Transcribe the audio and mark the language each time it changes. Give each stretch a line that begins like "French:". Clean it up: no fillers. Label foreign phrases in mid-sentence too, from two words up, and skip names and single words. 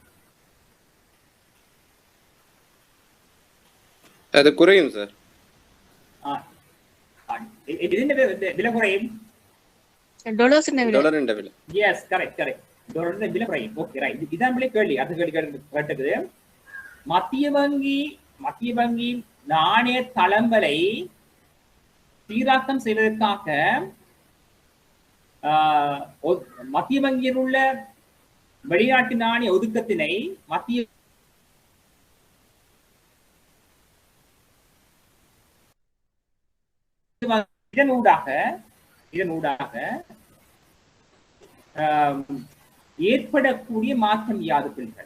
Tamil: அது குறையும் சார்.
Malayalam: ഇതിന്റെ വില കുറയും. ഡോളേഴ്സിന്റെ വില.
English: yes, correct.
Malayalam: ഡോളറിന്റെ വില കുറയും.
English: okay, right.
Malayalam: ഇതാണ് വില കേൾവി. അത് കേട്ടത്
Tamil: மத்திய வங்கி நாணய தளம்பலை சீராக்கம் செய்வதற்காக மத்திய வங்கியில் உள்ள வெளிநாட்டு நாணய ஒதுக்கத்தினை மத்திய இதனூடாக ஏற்படக்கூடிய மாற்றம் யாது பிள்ளைகள்?